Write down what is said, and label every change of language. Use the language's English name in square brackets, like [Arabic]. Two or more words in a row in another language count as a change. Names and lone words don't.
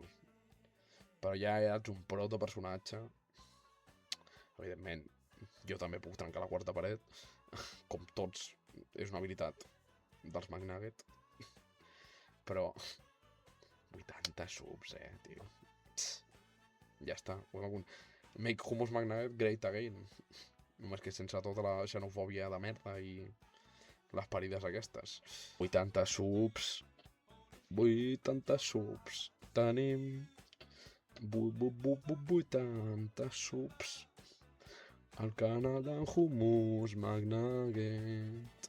[Catalan] Però ja ets un protopersonatge. Evidentment, jo també puc trencar la quarta paret. Com tots, és una habilitat dels McNugget. Però... 80 subs, tio. Ja està. [English] Make Hummus McNugget great again. [Catalan] Només que sense tota la xenofòbia de merda i les parides aquestes. 80 subs. 80 subs. Tenim 80 subs al canal d'en Hummus McNugget.